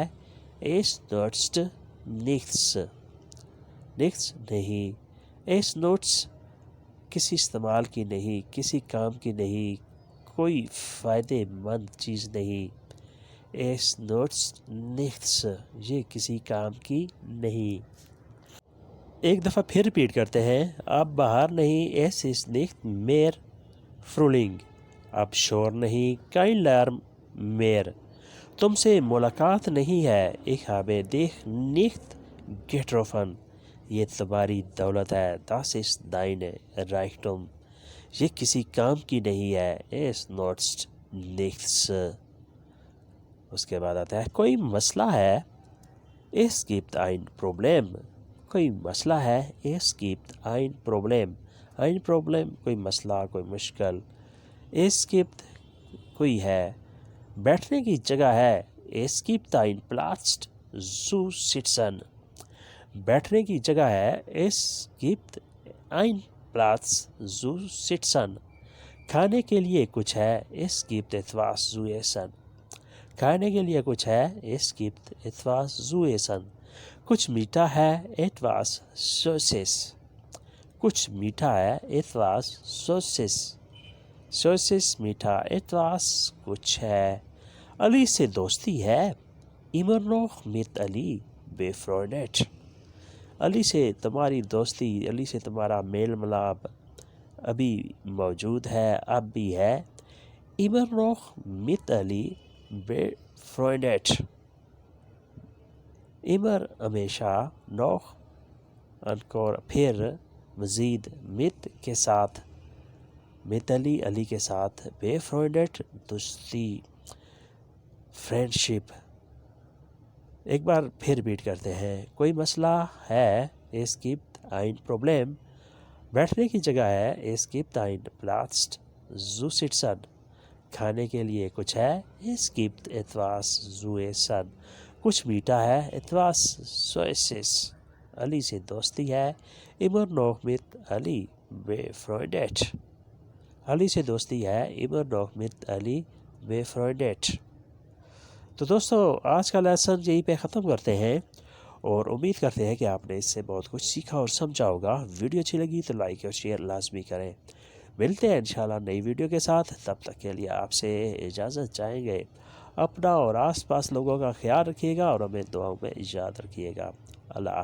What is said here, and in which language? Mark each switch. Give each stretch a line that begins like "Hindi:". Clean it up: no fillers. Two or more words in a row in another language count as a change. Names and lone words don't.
German: Es nutzt nichts. nichts نہیں. Es nutzt
Urdu: کسی استعمال کی نہیں, کسی کام کی نہیں, کوئی فائدے مند چیز نہیں.
German: Es nutzt nichts.
Urdu: یہ کسی کام کی نہیں. ایک دفعہ پھر ریپیٹ کرتے ہیں. اب باہر نہیں.
German: Es ist nicht mehr Frühling.
Urdu: اب شور نہیں.
German: kein Lärm mehr.
Urdu: تم سے ملاقات نہیں ہے.
German: Ich habe dich nicht getroffen.
Urdu: یہ تمہاری دولت ہے.
German: Das ist deine Reichtum.
Urdu: یہ کسی کام کی نہیں ہے.
German: Es nutzt nichts.
Urdu: اس کے بعد آتا ہے کوئی مسئلہ ہے.
German: Es gibt ein Problem.
Urdu: کوئی مسئلہ ہے.
German: Es gibt ein Problem. ein Problem
Urdu: کوئی مسئلہ, کوئی مشکل.
German: Es gibt
Urdu: کوئی ہے. بیٹھنے کی جگہ ہے.
German: Es gibt ein Platz zu sitzen.
Urdu: بیٹھنے کی جگہ ہے.
German: Es gibt ein Platz zu sitzen.
Urdu: کھانے کے لیے کچھ ہے.
German: Es gibt etwas zu essen.
Urdu: کھانے کے لیے کچھ ہے.
German: Es gibt etwas zu essen.
Urdu: کچھ میٹھا ہے.
German: etwas Süßes.
Urdu: کچھ میٹھا ہے.
German: etwas Süßes.
Urdu: Süßes میٹھا. etwas کچھ ہے. علی سے دوستی ہے.
German: immer noch mit Ali befreundet.
Urdu: علی سے تمہاری دوستی, علی سے تمہارا میل ملاپ ابھی موجود ہے, اب بھی ہے.
German: immer noch mit Ali befreundet.
Urdu: immer ہمیشہ, noch اور پھر, مزید, mit کے ساتھ, mit Ali علی کے ساتھ, befreundet دوستی, فرینڈشپ. ایک بار پھر ریپیٹ کرتے ہیں. کوئی مسئلہ ہے.
German: Es gibt ein Problem.
Urdu: بیٹھنے کی جگہ ہے.
German: Es gibt ein Platz zu sitzen.
Urdu: کھانے کے لیے کچھ ہے.
German: Es gibt etwas zu essen.
Urdu: کچھ میٹھا ہے.
German: etwas Süßes.
Urdu: علی سے دوستی ہے.
German: immer noch mit Ali befreundet.
Urdu: علی سے دوستی ہے.
German: immer noch mit Ali befreundet.
Urdu: تو دوستو آج کا لیسن یہیں پہ ختم کرتے ہیں, اور امید کرتے ہیں کہ آپ نے اس سے بہت کچھ سیکھا اور سمجھا ہوگا. ویڈیو اچھی لگی تو لائک اور شیئر لازمی کریں. ملتے ہیں انشاءاللہ نئی ویڈیو کے ساتھ. تب تک کے لیے آپ سے اجازت چاہیں گے. اپنا اور آس پاس لوگوں کا خیال رکھیے گا اور ہمیں دعاؤں میں یاد رکھیے گا.